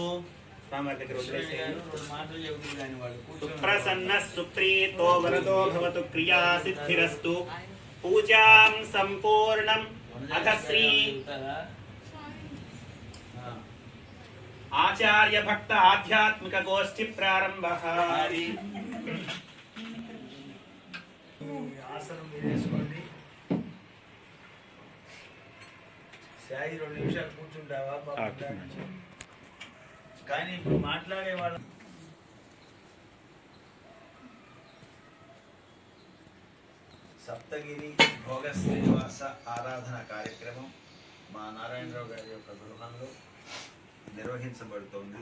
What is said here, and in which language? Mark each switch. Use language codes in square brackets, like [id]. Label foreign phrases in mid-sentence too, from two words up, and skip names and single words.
[sa] सुप्रसन्न सुप्रीतो वरदो भवतु क्रिया सिद्धिरस्तु पूजां संपूर्णम् अथ श्री आचार्य भक्त आध्यात्मिक गोष्ठी प्रारंभः [te] ఆసనం వేసుకోండి. సాయి 2 నిమిషాలు కూర్చుంటావా కానీ ఇప్పుడు మాట్లాడే వాళ్ళు సప్తగిరి భోగ శ్రీనివాస ఆరాధన కార్యక్రమం మా నారాయణరావు గారి యొక్క గృహంలో నిర్వహించబడుతోంది.